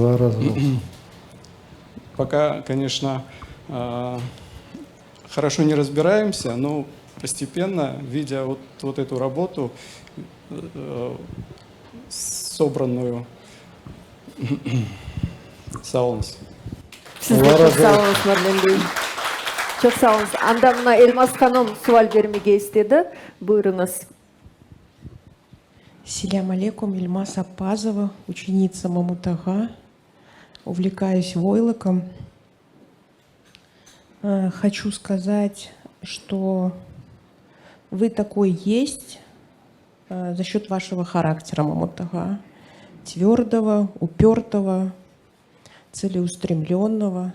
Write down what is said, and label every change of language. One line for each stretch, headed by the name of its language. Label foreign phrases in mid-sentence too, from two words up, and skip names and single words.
Russian: пока, конечно, хорошо не разбираемся, но постепенно, видя вот эту работу, собранную, Саулнс.
Crimean Tatar: Сізге çok sağ olunuz, Марлен Бей. Çok sağ olunuz. Анда мына Эльмас ханым суал бермеге istedi. Buyurunuz.
Arabic: سلام عليكم,
Russian: Ильмас Апазова, ученица Мамут ага. Увлекаюсь войлоком. Хочу сказать, что вы такой есть за счет вашего характера, Мамут ага. Твердого, упертого, целеустремленного.